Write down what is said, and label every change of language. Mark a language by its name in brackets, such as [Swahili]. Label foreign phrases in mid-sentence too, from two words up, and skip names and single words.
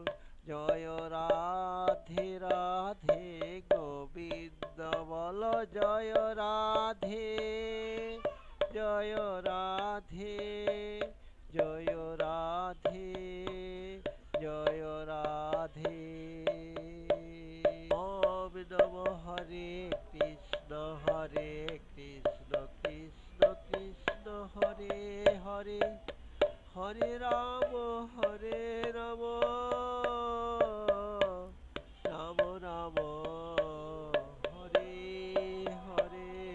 [Bangla] জয় রাধে রাধে গোবিন্দ বল জয় রাধে, জয় রাধে জয় রাধে জয় রাধে। [Sanskrit] ওম নমঃ হরে কৃষ্ণ কৃষ্ণ কৃষ্ণ হরে হরে, হরে রাম রাম রাম হরে হরে।